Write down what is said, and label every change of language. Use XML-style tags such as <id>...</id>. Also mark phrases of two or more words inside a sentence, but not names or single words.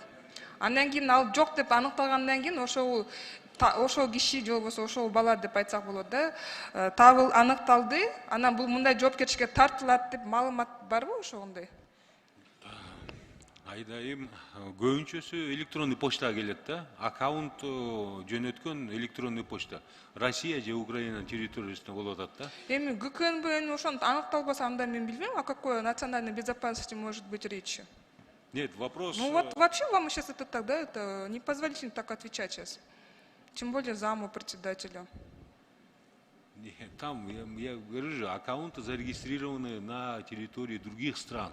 <ky>Андан кийин ал жок деп аныкталгандан кийин ошол киши же болбосо ошол бала деп айтсак болот да, аныкталды, анан бул мындай жоопкерчиликке тартылат деп маалымат барбы ошондой? Айдайым көбүнчөсү</ky> <ru>электронный почтага</ru> <ky>келет да. Аккаунт жөнөткөн</ky> <ru>электронный почта.</ru> <ky>Россия же Украина территориясында болуп атат да. Эми ГКНБ ошону аныкталбаса, анда мен билбейм,</ky> <ru>о какой национальной безопасности может быть речь. Нет, вопрос... Ну вот вообще вам сейчас это так, да, это непозволительно так отвечать сейчас. Тем более заму председателя. Нет, там, я говорю же, аккаунты зарегистрированы на территории других стран.</ru>